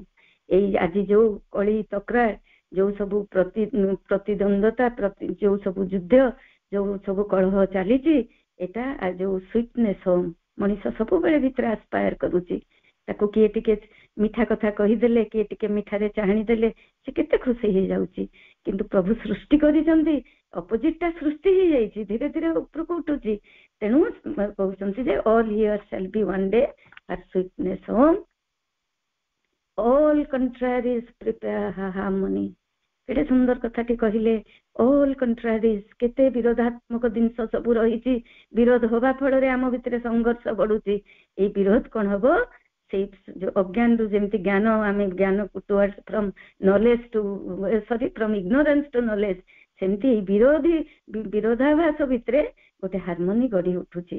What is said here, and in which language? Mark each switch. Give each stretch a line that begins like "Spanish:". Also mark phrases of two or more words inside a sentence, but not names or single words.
Odia: ଏଇ ଆଜି ଯୋଉ କଳି ତକ୍ରାର, ଯୋଉ ସବୁ ପ୍ରତିଦ୍ୱନ୍ଦ୍ୱତା, ଯୋଉ ସବୁ ଯୁଦ୍ଧ, ଯୋଉ ସବୁ କଳହ ଚାଲିଛି, ଏଟା ଯୋଉ
English: sweetness home,
Odia: ମଣିଷ ସବୁବେଳେ ଭିତରେ ଆସ୍ପାୟାର କରୁଛି। ତାକୁ କିଏ ଟିକେ ମିଠା କଥା କହିଦେଲେ, କିଏ ଟିକେ ମିଠାରେ ଚାହାଣି ଦେଲେ, ସେ କେତେ ଖୁସି ହେଇଯାଉଛି। କିନ୍ତୁ ପ୍ରଭୁ ସୃଷ୍ଟି କରିଛନ୍ତି, ଅପୋଜିଟ ଟା ସୃଷ୍ଟି ହେଇଯାଇଛି, ଧୀରେ ଧୀରେ ଉପରକୁ ଉଠୁଛି। ତେଣୁ କହୁଛନ୍ତି ଯେ
English: all here shall be one day her sweetness home, all contraries prepare her harmony।
Odia: କେତେ ସୁନ୍ଦର କଥାଟି କହିଲେ,
English: all contraries,
Odia: କେତେ ବିରୋଧାତ୍ମକ ଜିନିଷ ସବୁ ରହିଛି, ବିରୋଧ ହବା ଫଳରେ ଆମ ଭିତରେ ସଂଘର୍ଷ ବଢୁଛି। ଏଇ ବିରୋଧ କଣ ହବ? ସେଇ ଯୋଉ ଅଜ୍ଞାନରୁ ଯେମିତି ଜ୍ଞାନ, ଆମେ ଜ୍ଞାନକୁ
English: towards from knowledge to from ignorance to knowledge,
Odia: ସେମିତି ଏଇ ବିରୋଧାଭାସ ଭିତରେ ଗୋଟେ ହାରମୋନି ଗଢି ଉଠୁଛି।